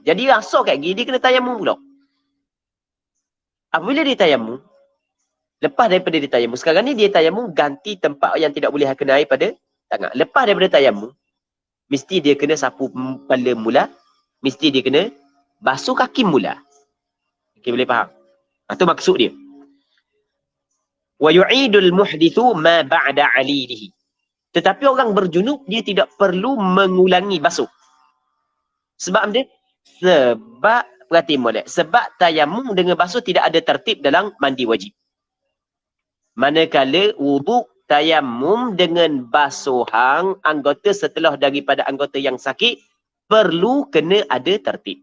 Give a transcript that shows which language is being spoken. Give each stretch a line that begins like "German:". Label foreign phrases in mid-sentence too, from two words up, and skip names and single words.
Malay: Jadi asal kat gini, dia kena tayamum pula. Apabila dia tayamum, lepas daripada dia tayamum, sekarang ni dia tayamum ganti tempat yang tidak boleh kena air pada tangan. Lepas daripada tayamum, mesti dia kena sapu kepala mula, mesti dia kena basuh kaki mula. Okay, boleh faham? Itu maksud dia.
Arabic: ويعيد المحدث ما بعد عليله.
Malay: Tetapi orang berjunub dia tidak perlu mengulangi basuh. Sebab dia? Sebab perhati molek. Sebab tayamum dengan basuh tidak ada tertib dalam mandi wajib. Manakala wuduk tayamum dengan basuhan anggota setelah daripada anggota yang sakit perlu kena ada tertib.